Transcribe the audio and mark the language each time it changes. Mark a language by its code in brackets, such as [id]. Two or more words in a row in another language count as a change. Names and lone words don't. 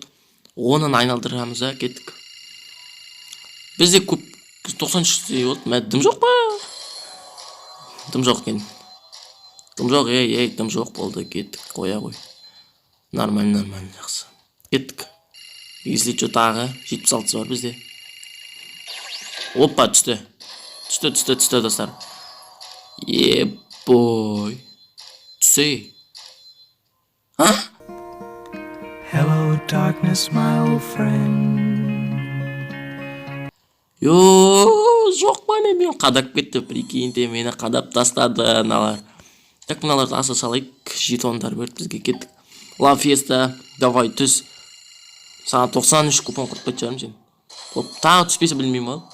[kk] 10-ын айналдырамыз, кеттік. Бізде көп 93-те болды. Мә дым жоқ па? Дым жоқ екен. Дым жоқ, дым жоқ болды. Кеттік, қоя қой. Нормально, жақсы. Кеттік. [ru] Если что [kk] тағы 76 бар бізде. Опа, түсті. Түсті достар. Ебой. Түсі. [en] Hello darkness my old friend. [kk] Жоқ па, мен қадап кетті. Прикиньте, мені қадап тастады аналар. Так, мыналарды аса салайық. Жетондар берді бізге, кеттік. La Fiesta, давай түс. Саған 93 купон құрып кетіп сен. Тағы түспесе білмеймін ол.